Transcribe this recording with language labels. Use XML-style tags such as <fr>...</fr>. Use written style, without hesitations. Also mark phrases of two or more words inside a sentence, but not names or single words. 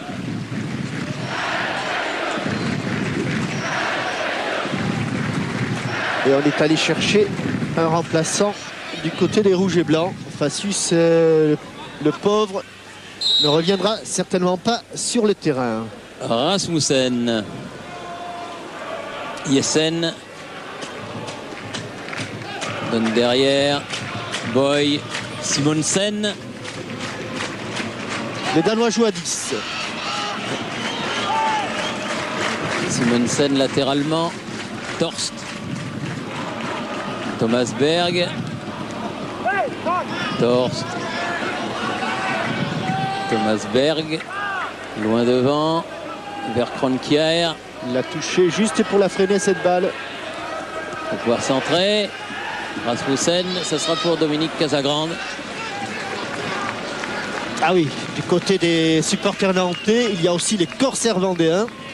<fr>Et on est allé chercher un remplaçant du côté des Rouges et Blancs. Facius, le pauvre, ne reviendra certainement pas sur le terrain. Rasmussen. Jessen. Donne derrière. Boy. Simonsen. Les Danois jouent à 10. Simonsen latéralement. Torst. Thomas Berg. Torst. Thomas Berg. Loin devant. Vers Kroenkeær. Il l'a touché juste pour la freiner, cette balle. Pour pouvoir centrer. Rasmussen, ça sera pour Dominique Casagrande. Ah oui, du côté des supporters nantais, il y a aussi les Corsaires vendéens.</fr>